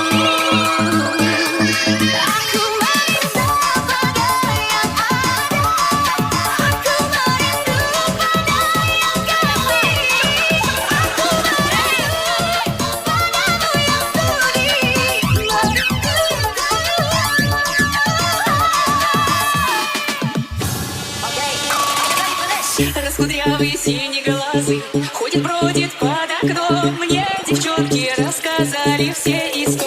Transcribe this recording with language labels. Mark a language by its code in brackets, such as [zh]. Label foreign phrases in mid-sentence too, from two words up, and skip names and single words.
[id] Aku meminta pada yang ada. Aku merindu pada yang kasih. Aku merindu padamu yang sudi. [ru] Раскудрявые синие глазы ходит, бродит под окном. Мне девчонки рассказали все